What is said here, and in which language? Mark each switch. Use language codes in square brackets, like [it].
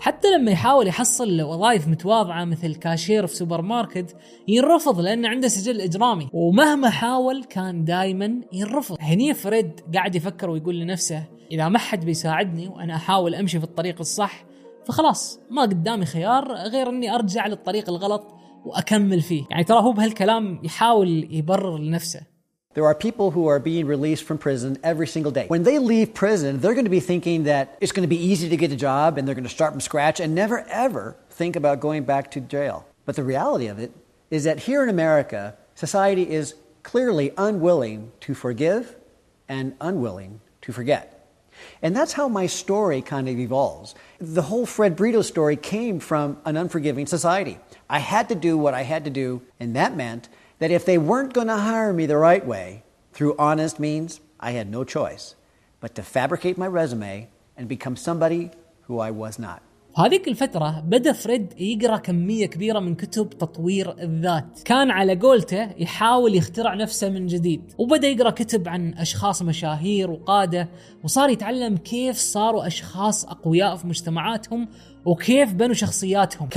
[ar] حتى لما يحاول يحصل وظائف متواضعة مثل كاشير في سوبر ماركت ينرفض لأنه عنده سجل إجرامي، ومهما حاول كان دائما ينرفض. هني فريد قاعد يفكر ويقول لنفسه إذا ما حد بيساعدني وأنا أحاول أمشي في الطريق الصح فخلاص ما قدامي خيار غير أني أرجع للطريق الغلط وأكمل فيه. يعني ترى هو بهالكلام يحاول يبرر لنفسه. [en] There are people who are being released from prison every single day. When they leave prison, they're going to be thinking that it's going to be easy to get a job and they're going to start from scratch and never ever think about going back to jail. But the reality of it is that here in America, society is clearly unwilling to forgive and unwilling to forget. And that's how my story kind of evolves. The whole Fred Brito story came from an unforgiving society. I had to do what I had to do, and that meant that if they weren't going to hire me the right way, through honest means, I had no choice but to fabricate my resume and become somebody who I was not. [ar] هذيك الفترة بدأ فريد يقرأ كمية كبيرة من كتب تطوير الذات، كان على قولته يحاول يخترع نفسه من جديد، وبدأ يقرأ كتب عن أشخاص مشاهير وقادة، وصار يتعلم كيف صاروا أشخاص أقوياء في مجتمعاتهم وكيف بنوا شخصياتهم.